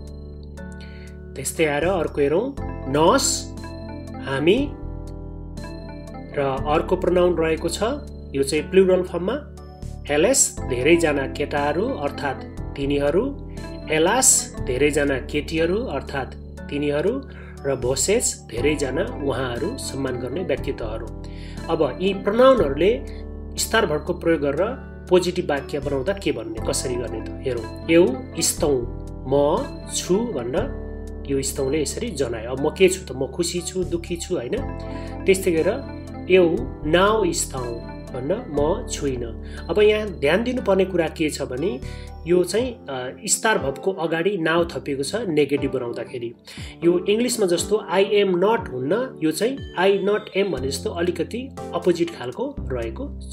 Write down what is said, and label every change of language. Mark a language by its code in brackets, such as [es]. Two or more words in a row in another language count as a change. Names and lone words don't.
[ne] त्यस्तै आएर अर्को हेरौँ। नस हामी र अर्को प्रनाउन रहेको छ, यो चाहिँ प्लुरल फर्ममा एलएस धेरैजना केटाहरू अर्थात् तिनीहरू, एलास धेरैजना केटीहरू अर्थात् तिनीहरू र भोसेस धेरैजना उहाँहरू सम्मान गर्ने व्यक्तित्वहरू। अब यी प्रनाउनहरूले स्टार भर्बको प्रयोग गरेर पोजिटिभ वाक्य बनाउँदा के भन्ने कसरी गर्ने त हेरौँ। [pt] eu estou [ne] म छु भन्न यो स्तौँले यसरी जनायो। अब म के छु त, म खुसी छु, दुःखी छु होइन। त्यस्तै गरेर [pt] eu não estou [ne] भन्न म छुइनँ। अब यहाँ ध्यान दिनुपर्ने कुरा के छ भने यो चाहिँ स्टार भर्बको अगाडि नाउ थपिएको छ नेगेटिभ बनाउँदाखेरि। यो इङ्ग्लिसमा जस्तो [en] I am not [ne] हुन्न, यो चाहिँ [en] I not am [ne] भने जस्तो अलिकति अपोजिट खालको रहेको छ।